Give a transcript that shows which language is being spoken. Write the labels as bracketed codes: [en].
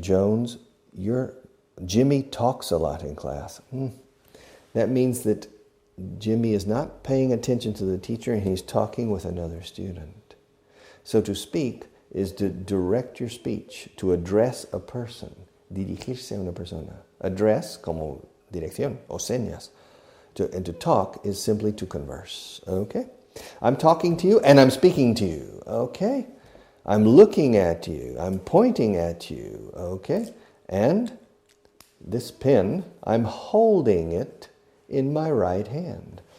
[en] Jones, Jimmy talks a lot in class, that means that Jimmy is not paying attention to the teacher and he's talking with another student. So to speak is to direct your speech, to address a person. [es] Dirigirse a una persona. Address, como dirección o señas. [en] And to talk is simply to converse. Okay? I'm talking to you and I'm speaking to you. Okay? I'm looking at you. I'm pointing at you. Okay? And this pen, I'm holding it in my right hand.